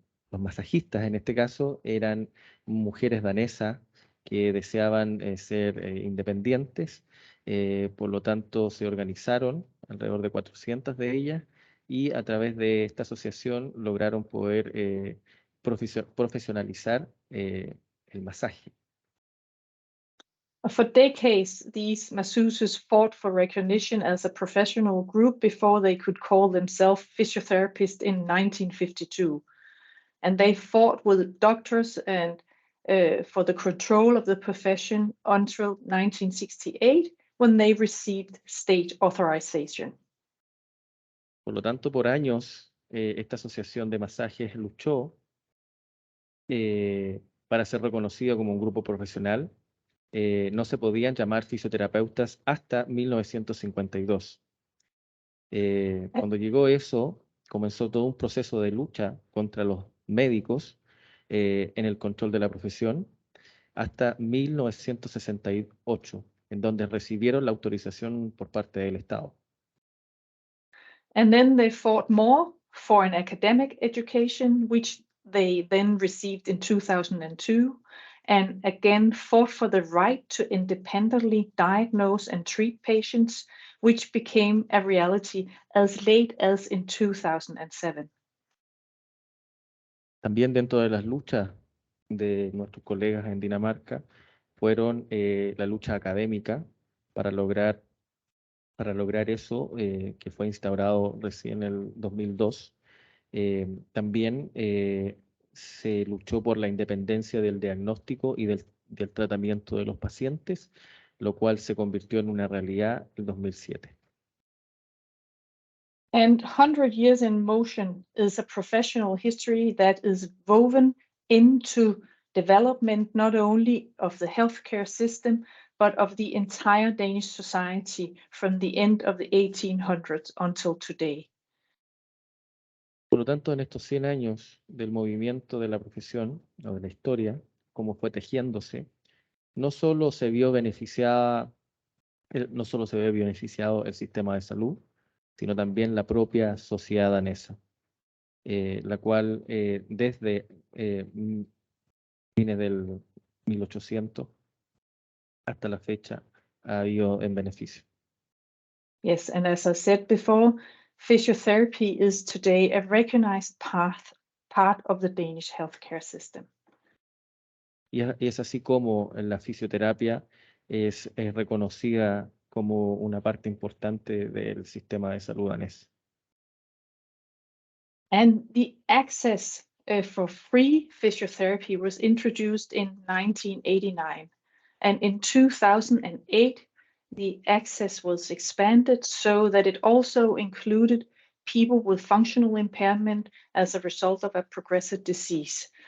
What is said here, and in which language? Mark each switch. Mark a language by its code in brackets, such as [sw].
[es] Los masajistas en este caso eran mujeres danesas que deseaban ser independientes, por lo tanto se organizaron alrededor de 400 de ellas y a través de esta asociación lograron poder profesionalizar el masaje. [en] For decades, these masseuses fought for recognition as a professional group before they could call themselves physiotherapists in 1952. And they fought with doctors and for the control of the profession until 1968, when they received state authorization. [es] Por lo tanto, por años, esta asociación de masajes luchó para ser reconocido como un grupo profesional. No se podían llamar fisioterapeutas hasta 1952. Cuando llegó eso, comenzó todo un proceso de lucha contra los médicos en el control de la profesión hasta 1968, en donde recibieron la autorización por parte del Estado. [en] And then they fought more for an academic education, which they then received in 2002, and again fought for the right to independently diagnose and treat patients, which became a reality as late as in 2007. [es] También dentro de las luchas de nuestros colegas en Dinamarca fueron la lucha académica para lograr eso, que fue instaurado recién en el 2002. También se luchó por la independencia del diagnóstico y del tratamiento de los pacientes, lo cual se convirtió en una realidad en 2007. [en] And 100 years in motion is a professional history that is woven into development not only of the healthcare system, but of the entire Danish society from the end of the 1800s until today. [es] Por lo tanto, en estos 100 años del movimiento de la profesión o de la historia, cómo fue tejiéndose, no solo se vio beneficiado el sistema de salud, sino también la propia sociedad danesa, la cual desde fines del 1800 hasta la fecha ha ido en beneficio. [en] Yes, and as I said before, physiotherapy is today a recognized part of the Danish healthcare system. [es] Y es así como la fisioterapia es reconocida como una parte importante del sistema de salud danés. [en] And the access for free physiotherapy was introduced in 1989. And in 2008, the access was expanded so that it also included people with functional impairment as a result of a progressive disease.